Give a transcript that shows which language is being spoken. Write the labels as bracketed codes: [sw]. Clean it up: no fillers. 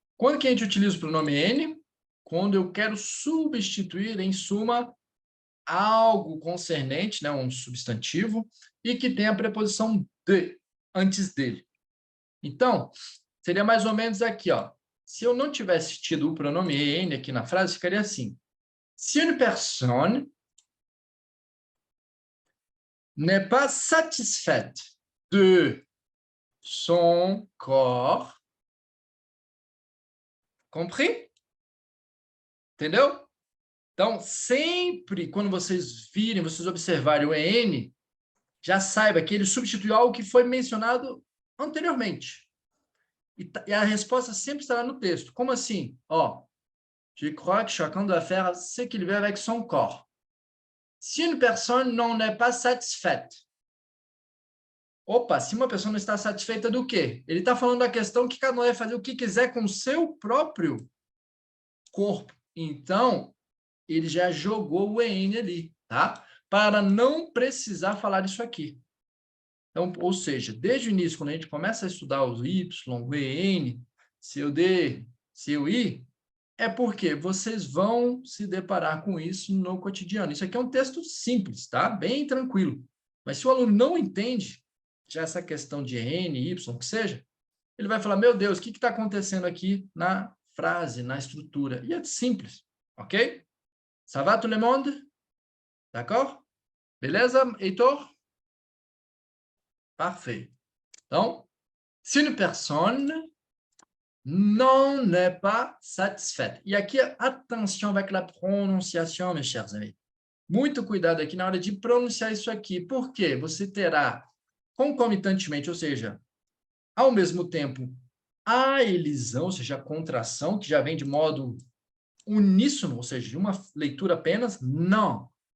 [pt] Quando que a gente utiliza o pronome N? Quando eu quero substituir, em suma, algo concernente, né, um substantivo, e que tem a preposição de antes dele. Então, seria mais ou menos aqui, ó. Se eu não tivesse tido o pronome N aqui na frase, ficaria assim. [fr] Si une personne n'est pas satisfaite de son corps, compris? [pt] Entendeu? Então, sempre quando vocês virem, vocês observarem o EN, já saiba que ele substitui algo que foi mencionado anteriormente. E a resposta sempre estará no texto. Como assim? [fr] Ó, je crois que chacun doit faire ce qu'il veut avec son corps. Si une personne n'en est pas satisfaite. [pt] Opa, se uma pessoa não está satisfeita do quê? Ele está falando da questão que cada um vai fazer o que quiser com o seu próprio corpo. Então, ele já jogou o EN ali, tá? Para não precisar falar isso aqui. Então, ou seja, desde o início, quando a gente começa a estudar os Y, o EN, seu D, seu I, é porque vocês vão se deparar com isso no cotidiano. Isso aqui é um texto simples, tá? Bem tranquilo. Mas se o aluno não entende já essa questão de N, Y, o que seja, ele vai falar, meu Deus, o que está acontecendo aqui na frase, na estrutura? E é simples, ok? [fr] Ça va tout le monde? D'accord? [pt] Beleza, Heitor? Parfait. [fr] Então, si une personne non n'est pas satisfaite. [pt] E aqui, atenção [fr] avec la prononciation, mes chers amis. [pt] Muito cuidado aqui na hora de pronunciar isso aqui. Por quê? Você terá concomitantemente, ou seja, ao mesmo tempo, a elisão, ou seja, a contração, que já vem de modo uníssono, ou seja, de uma leitura apenas, não.